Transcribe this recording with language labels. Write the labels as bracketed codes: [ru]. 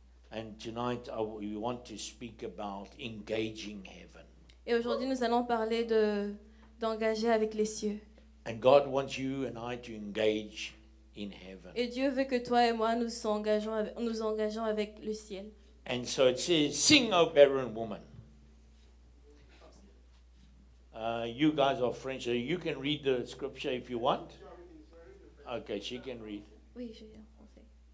[en] And tonight we want to speak about engaging heaven. [fr] Et aujourd'hui, nous allons parler d'engager avec les cieux. [en] And God wants you and I to engage in heaven. [fr] Et Dieu veut que toi et moi nous engageons avec le ciel. [en] And so it says, "Sing, O barren woman." You guys are French, so you can read the scripture if you want. Okay, she can read. [fr] Oui, je vais en français.